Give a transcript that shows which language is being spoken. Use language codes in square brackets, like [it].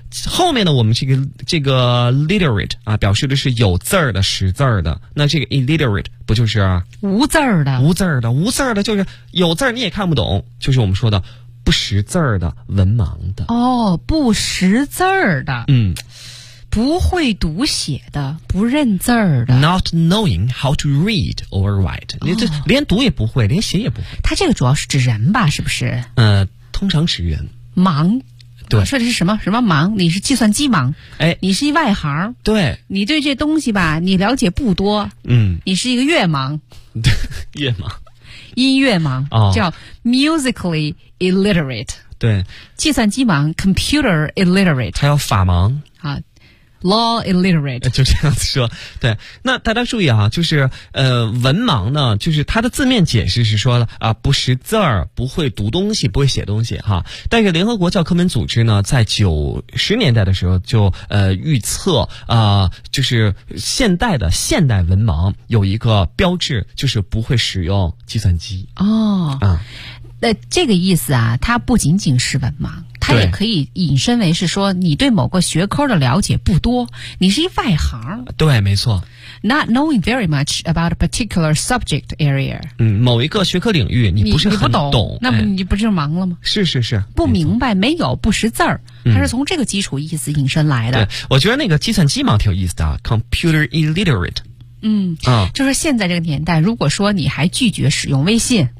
[zh] 后面呢我们这个 literate 啊，表示的是有字儿的，识字儿的。那这个 illiterate 不就是无字儿的，无字儿的，无字儿的，就是有字儿你也看不懂，就是我们说的不识字儿的，文盲的。哦，不识字儿的，嗯，不会读写的，不认字儿的。 [en] Not knowing how to read or write、哦、 [zh] 这连读也不会，连写也不会。他这个主要是指人吧，是不是？通常指人盲。对，说的是什么什么盲？你是计算机盲？哎，你是一外行。对，你对这东西吧，你了解不多。嗯，你是一个乐盲。对，乐盲，音乐盲、哦、 [en] 叫 musically illiterate。 [zh] 对， [en] 计算机盲 computer illiterate。 [zh] 还有法盲 [en] 啊 law illiterate。 [zh] 就这样子说。对，那大家注意啊，就是文盲呢，就是它的字面解释是说了啊，不识字儿，不会读东西，不会写东西哈。但是联合国教科文组织呢，在90年代的时候就预测啊、就是现代文盲有一个标志，就是不会使用计算机。哦，啊、这个意思啊，它不仅仅是文盲，它也可以引申为是说你对某个学科的了解不多，你是一外行。对，没错。 [en] Not knowing very much about a particular subject area。 [zh] 嗯，某一个学科领域你不是很懂，懂，那么你不就盲了吗？是是是，不明白，没有，不识字儿，它是从这个基础意思引申来的。对，我觉得那个计算机盲挺有意思的 ， [en] computer illiterate。 [zh] 嗯，就是现在这个年代，如果说你还拒绝使用微信，